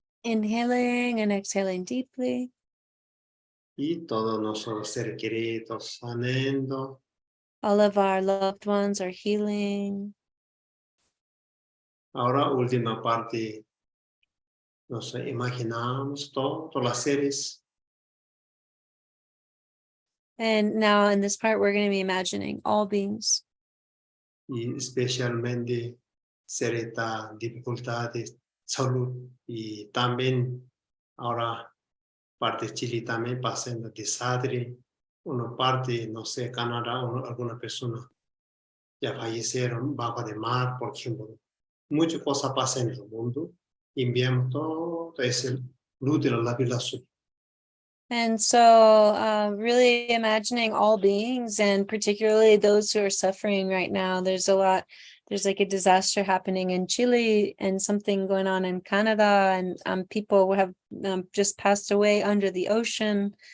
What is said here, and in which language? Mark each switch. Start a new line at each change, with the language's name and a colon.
English: Inhaling and exhaling deeply.
Spanish: y todos nuestros seres queridos sanando.
English: All of our loved ones are healing.
Spanish: Ahora, última parte, nos imaginamos todos los seres
English: And now in this part, we're going to be imagining all beings,
Spanish: y especialmente seres de dificultades, salud y también ahora parte de Chile también pasando desastre, una parte, no sé, Canadá, alguna persona ya fallecieron bajo de mar, por ejemplo. Muchas cosas pasan en el mundo. Enviamos todo ese luz de la lápida azul.
English: and so really imagining all beings, and particularly those who are suffering right now. There's like a disaster happening in Chile and something going on in Canada, and people have just passed away under the ocean.